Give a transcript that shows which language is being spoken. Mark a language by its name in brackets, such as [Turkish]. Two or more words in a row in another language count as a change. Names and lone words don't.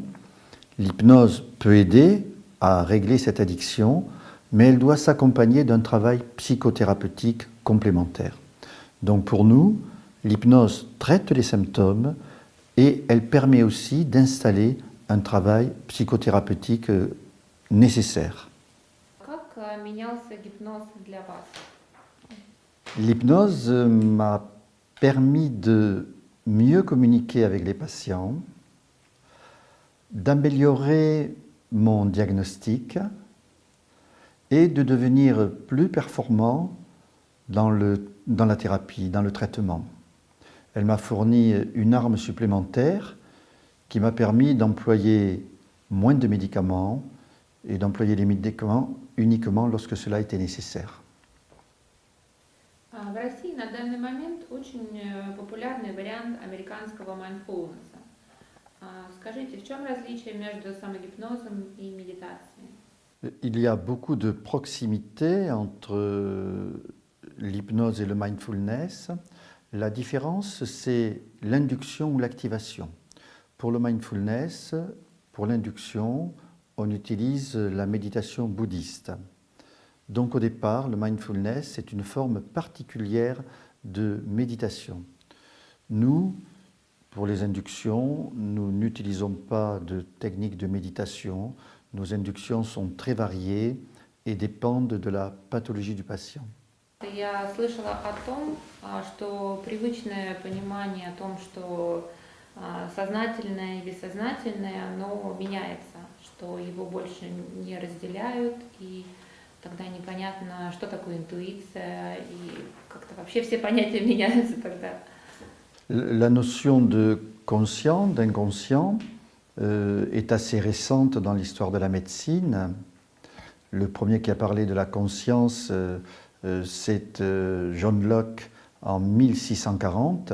[French] L'hypnose peut aider à régler cette addiction, mais elle doit s'accompagner d'un travail psychothérapeutique complémentaire. Donc pour nous, l'hypnose traite les symptômes et elle permet aussi d'installer un travail psychothérapeutique nécessaire. [Russian] Как менялся гипноз для вас? [French] L'hypnose m'a permis de mieux communiquer avec les patients, d'améliorer mon diagnostic et de devenir plus performant dans la thérapie, dans le traitement. Elle m'a fourni une arme supplémentaire qui m'a permis d'employer moins de médicaments et d'employer les médicaments uniquement lorsque cela était nécessaire. [Russian] В России на данный момент очень популярный вариант американского майндфулнеса. Скажите, в чем различие между самогипнозом и méditation? [French] Il y a beaucoup de proximité entre l'hypnose et le mindfulness. La différence, c'est l'induction ou l'activation. Pour le mindfulness, pour l'induction, on utilise la méditation bouddhiste. Donc au départ, le mindfulness, c'est une forme particulière de méditation. Nous, pour les inductions, nous n'utilisons pas de technique de méditation. Nos inductions sont très variées et dépendent de la pathologie du patient. [Russian] Я слышала о том, что привычное понимание о том, что сознательное и бессознательное, оно меняется, что его больше не разделяют, и тогда непонятно, что такое интуиция, и как-то вообще все понятия меняются тогда. [French] La notion de conscient, d'inconscient, est assez récente dans l'histoire de la médecine. Le premier qui a parlé de la conscience, c'est John Locke en 1640.